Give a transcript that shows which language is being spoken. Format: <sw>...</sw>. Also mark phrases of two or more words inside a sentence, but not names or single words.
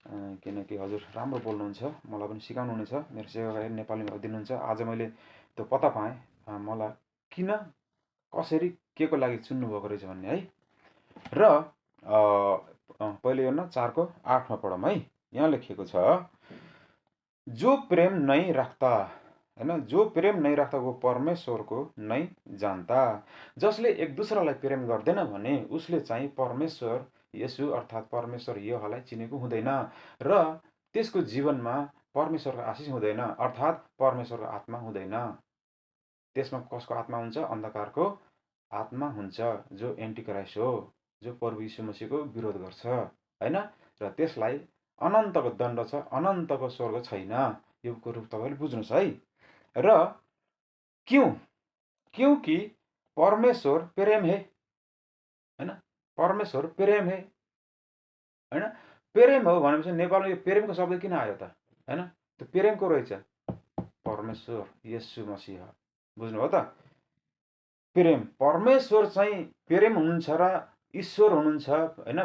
<ne>किनकि हजुर राम्रो बोल्नुहुन्छ, मलाई पनि सिकाउनुहुनेछ, मेरो सेवाकारी नेपालीमा दिनुहुन्छ। आज मैले त्यो पत्ता पाएँ मलाई किन कसरी के को लागि चुन्नुभएको रहेछ भन्ने है। र पहिले हेर्न 4 को 8 मा पढौँ है। यहाँ लेखिएको छ,</ne> <hi>जो प्रेम नहीं राख्ता, हैन, जो प्रेम नहीं राख्ता वो परमेश्वरको नहीं जान्ता।</hi> <ne>जसले एक दुसरालाई प्रेम गर्दैन भने उसले चाहिँ परमेश्वर यसु अर्थात् परमेश्वर यहोवालाई चिनेको हुँदैन र त्यसको जीवनमा परमेश्वरको आशिष हुँदैन, अर्थात् परमेश्वरको आत्मा हुँदैन। त्यसमा कसको आत्मा हुन्छ? अन्धकारको आत्मा हुन्छ, जो एन्टिक्राइस्ट हो, जो प्रभु यीशु मसीहको विरोध गर्छ, हैन। र त्यसलाई अनन्तको दण्ड छ, अनन्तको स्वर्ग छैन। यो कुरो तपाईले बुझ्नुस् है।</ne> <hi>र क्योंकि परमेश्वर प्रेम है, हैन, परमेश्वर प्रेम है, हैन।</hi> <ne>प्रेम हो भनेपछि नेपालमा यो प्रेमको शब्द किन आयो त? हैन, त्यो प्रेमको रहेछ परमेश्वर येशू मसीह। बुझ्नुभयो त? प्रेम, परमेश्वर चाहिँ प्रेम हुनुहुन्छ र ईश्वर हुनुहुन्छ, हैन।</ne>